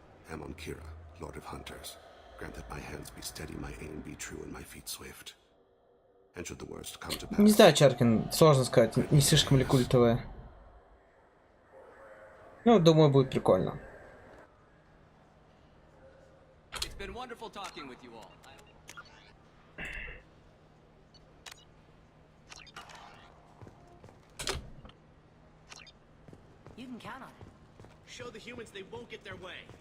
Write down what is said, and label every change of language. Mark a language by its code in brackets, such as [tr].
[en] Amon Kira, Lord of Hunters. Grant that my hands be steady, my aim be true, and my feet swift. And should the worst come to pass... [ru] Не знаю, Чаркин, сложно сказать, не слишком ли культовая. Ну, думаю, будет прикольно. [en] It's been wonderful talking with you all. You can count on it. Show the humans they won't get their way.